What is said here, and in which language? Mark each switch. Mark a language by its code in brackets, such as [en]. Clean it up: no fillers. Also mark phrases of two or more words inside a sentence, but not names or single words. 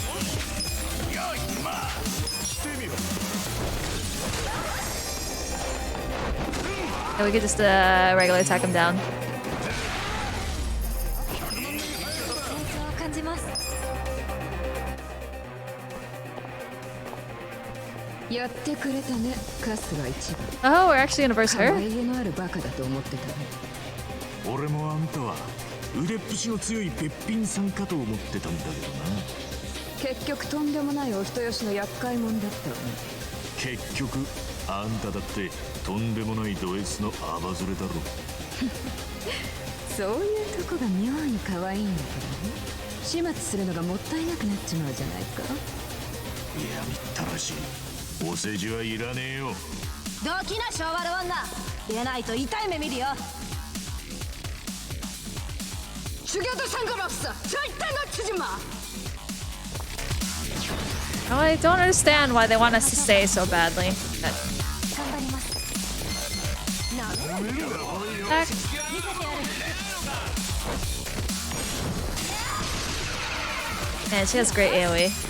[en] Yeah, we could just regular attack him down. Oh, we're actually gonna verse her? [ja] 俺もあんたは腕っぷしの強いべっぴんさんかと思ってたんだけどな。結局とんでもないお人よしの厄介者だったわね。結局あんただってとんでもないド S のアバズレだろ。そういうとこが妙に可愛いんだけどね。始末するのがもったいなくなっちまうじゃないか。いやみったらしい。お世辞はいらねえよ。どきな昭和の女。出ないと痛い目見るよ。 [ko] 죽여도 상관없어. 절대 놓치지 마. [en] Oh, I don't understand why they want us to stay so badly. Attack. Man, she has great AoE.